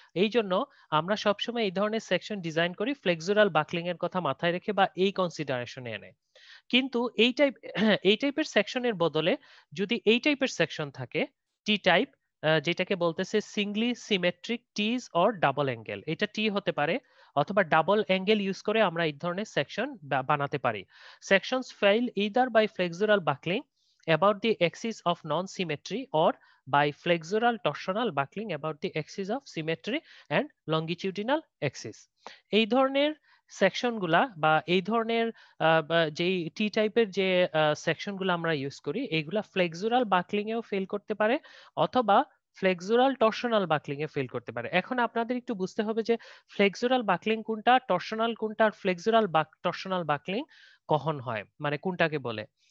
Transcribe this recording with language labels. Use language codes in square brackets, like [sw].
[bn] এই জন্য আমরা সবসময় এই ধরনের সেকশন ডিজাইন করি ফ্লেক্সুরাল বাকলিং এর কথা মাথায় রেখে বা এই কনসিডারেশনে এনে। কিন্তু এই টাইপের সেকশনের বদলে যদি এই টাইপের সেকশন থাকে টি টাইপ, যেটাকে বলতেছে Singoli symmetric tease or double angle, এটা টি হতে পারে অথবা ডাবল অ্যাঙ্গেল ইউজ করে আমরা এই ধরনের সেকশন বানাতে পারি। [en] Sections fail either by flexural buckling about the axis of non-symmetry or by flexural torsional buckling about the axis of symmetry and longitudinal axis। [bn] এই ধরনের সেকশনগুলা বা এই ধরনের যেই টি টাইপের যে সেকশনগুলো আমরা ইউজ করি এইগুলা ফ্লেক্সুরাল বাকলিং এও ফেল করতে পারে অথবা ফ্লেক্সুরাল টর্শনাল বাকলিং এ ফেল করতে পারে। এখন আপনাদের একটু বুঝতে হবে যে ফ্লেক্সুরাল বাকলিং কোনটা, টর্শনাল কোনটা, আর ফ্লেক্সুরাল টর্শনাল বাকলিং কখন হয়, মানে কোনটাকে বলে।